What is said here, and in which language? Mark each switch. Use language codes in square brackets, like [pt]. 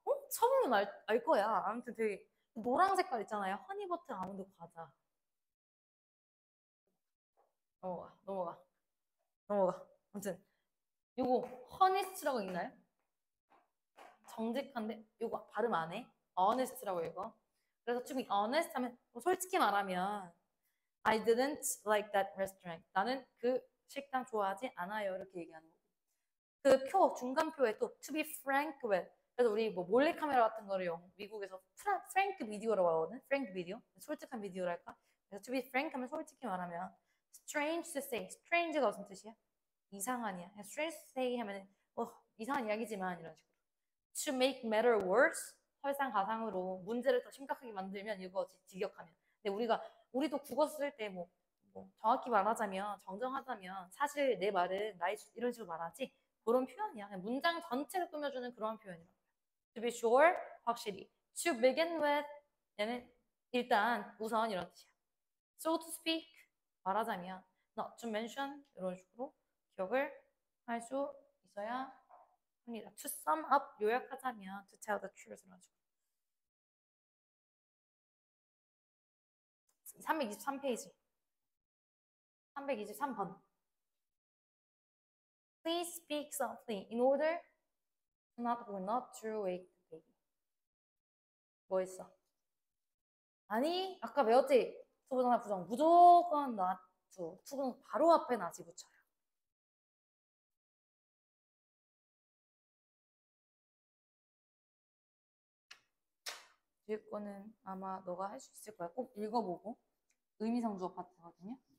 [ko] 처음 보면 알 거야. 아무튼 되게 노란 색깔 있잖아요. 허니버터 아몬드 과자. 넘어가, 넘어가, 넘어가. 아무튼 요거 허니스트라고 읽나요? 정직한데 요거 발음 안 해? honest라고 읽어. 그래서 [en] to be honest [ko] 하면 솔직히 말하면 [en] I didn't like that restaurant. [ko] 나는 그 식당 좋아하지 않아요. 이렇게 얘기하는 거. 그 표, 중간표에 또 to be frank with. 그래서 우리 뭐 몰래카메라 같은 거를 미국에서 프랭크 비디오라고 하거든. 프랭크 비디오. 솔직한 비디오랄까? 그래서 [en] to be frank [ko] 하면 솔직히 말하면 [en] strange to say. [ko] strange가 무슨 뜻이야? 이상한이야. strange to say 하면 이상한 이야기지만 이런 식으로. [en] to make matter worse. [ko] 설상가상으로 문제를 더 심각하게 만들면 이거지. 직역하면. 근데 우리도 국어 쓸 때 뭐 정확히 말하자면 정정하자면 사실 내 말은 나의 이런 식으로 말하지. 그런 표현이야. 그냥 문장 전체를 꾸며주는 그런 표현이라고. [en] To be sure, [ko] 확실히. [en] To begin with, [ko] 얘는 일단 우선 이런 뜻이야. [en] So to speak, [ko] 말하자면 [en] not to mention [ko] 이런 식으로 기억을 할 수 있어야 합니다. [en] To sum up, [ko] 요약하자면 [en] to tell the truth [ko] 이런 식으로. 323페이지. 323번. [en] Please speak softly in order not to wake the baby. [ko] 뭐 했어? 아니, 아까 배웠지? 투부정사 부정 무조건 not to. 투부정 바로 앞에 not이 붙여요. 뒤에 거는 아마 너가 할 수 있을 거야. 꼭 읽어보고. 의미상주어 파트거든요.